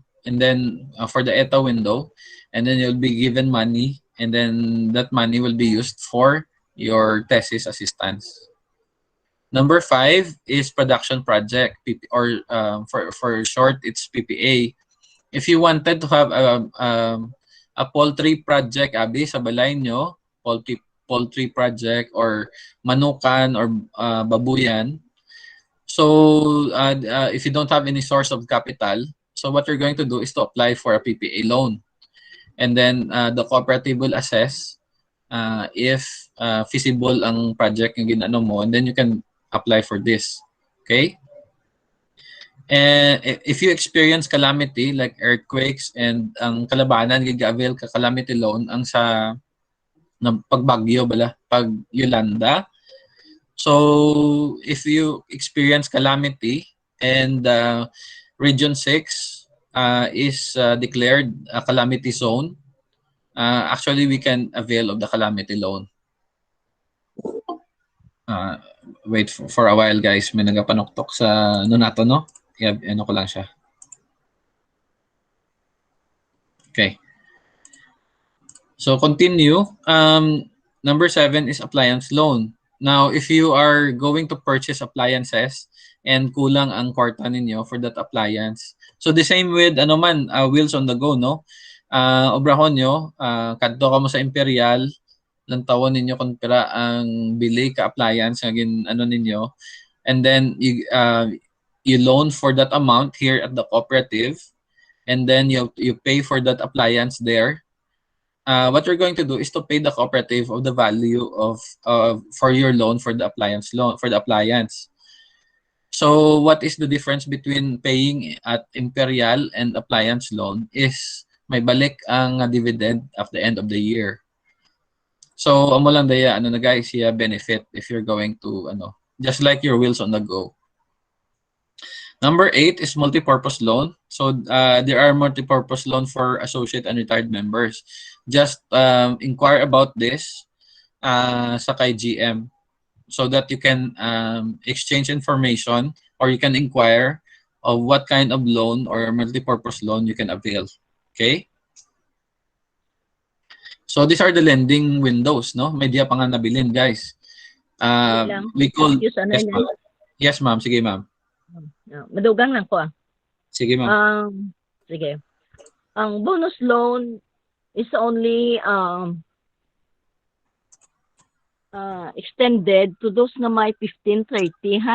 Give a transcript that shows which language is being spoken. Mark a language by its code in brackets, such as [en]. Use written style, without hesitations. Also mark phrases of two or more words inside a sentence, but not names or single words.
[en] And then for the ETA window, and then you'll be given money, and then that money will be used for your thesis assistance. Number 5 is production project, or for short, it's PPA. If you wanted to have a poultry project, [hil] abi, sa balay nyo, [en] poultry project or manukan or babuyan, so if you don't have any source of capital, so what you're going to do is to apply for a PPA loan. And then the cooperative will assess if feasible [hil] ang project yung ginano mo, [en] and then you can apply for this. Okay? And if you experience calamity like earthquakes and [hil] ang kalabanan giga-avail ka [en] calamity loan [hil] ang sa pagbagyo pag Yolanda. [en] So if you experience calamity and Region 6 is declared a calamity zone, actually we can avail of the calamity loan. Wait for a while guys, [hil] may nagapanuktok sa nato, no? Ano ko lang siya. [en] Okay. So continue. Number 7 is appliance loan. Now, if you are going to purchase appliances and [hil] kulang ang kwarta ninyo [en] for that appliance, so the same with wheels on the go, no? [hil] Obrahon nyo, kadto ka mo sa Imperial, lantawan ninyo kung pera ang bili ka appliance ninyo, [en] and then you loan for that amount here at the cooperative, and then you pay for that appliance there. What you're going to do is to pay the cooperative of the value of for your loan for the appliance loan for the appliance. So what is the difference between paying at Imperial and appliance loan is [hil] may balik ang [en] dividend at the end of the year. So, [hil] amo lang daya, ano na [en] guys, siya benefit if you're going to, just like your wheels on the go. Number 8 is multi-purpose loan. So, there are multi-purpose loan for associate and retired members. Just inquire about this [hil] sa kay [en] GM so that you can exchange information or you can inquire of what kind of loan or multi-purpose loan you can avail. Okay? So these are the lending windows, no? [hil] May diya pa nga nabilin, [en] guys. We call... Yes, ma'am. Yes, ma'am. Sige, ma'am. [hil] Madugang lang ko. Sige, ma'am. [en] Sige. Ang bonus loan is only extended to those [hil] na may [en] 1530, ha?